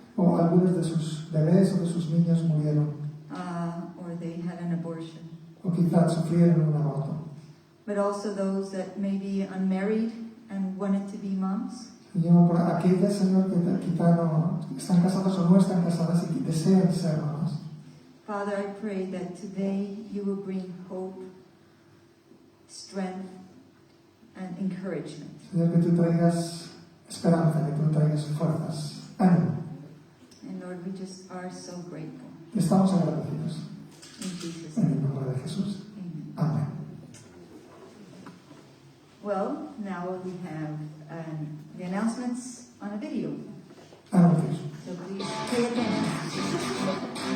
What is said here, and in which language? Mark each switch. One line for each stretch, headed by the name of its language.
Spanish: o algunos de sus bebés o de sus niños murieron,
English: or they had an abortion.
Spanish: o quizás sufrieron un aborto.
English: But also those that may be unmarried and wanted to be moms.
Spanish: Y yo por aquellas, Señor, que quizás no están casadas o no están casadas y que desean ser mamás.
English: Father, I pray that today you will bring hope, strength, and encouragement.
Spanish: Señor, que tú traigas esperanza, que tú traigas fuerzas, ánimo.
English: And Lord, we just are so grateful.
Spanish: Estamos agradecidos.
English: In Jesus'
Spanish: En
English: name.
Spanish: el nombre de Jesús.
English: Amen.
Spanish: Amén.
English: Well, now we have the announcements on a video.
Spanish: Anuncios.
English: So please pay attention.